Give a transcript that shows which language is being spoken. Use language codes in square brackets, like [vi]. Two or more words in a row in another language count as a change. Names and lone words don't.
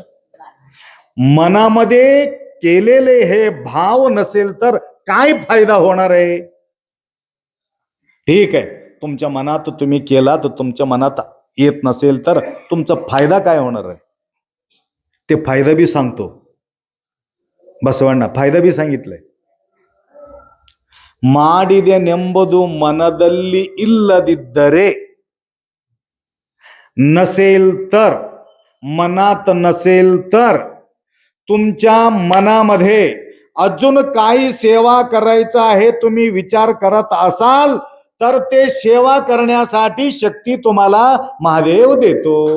[mr] मनामध्ये केलेले हे भाव नसेल तर काय फायदा होणार आहे? ठीक आहे, तुमच्या मनात तुम्ही केला तर तुमच्या मनात येत नसेल तर तुमचा फायदा काय होणार आहे ते फायदा बी सांगतो बसवಣ್ಣ. फायदा बी सांगितलंय. [kn] ಮಾಡಿದೆನೆಂಬುದು ಮನದಲ್ಲಿ ಇಲ್ಲದಿದ್ದರೆ, [mr] नसेल तर, मनात नसेल तर, तुमच्या मनामध्ये अजून काही सेवा करायचं आहे तुम्ही विचार करत असाल तर ते सेवा करण्यासाठी शक्ती तुम्हाला महादेव देतो.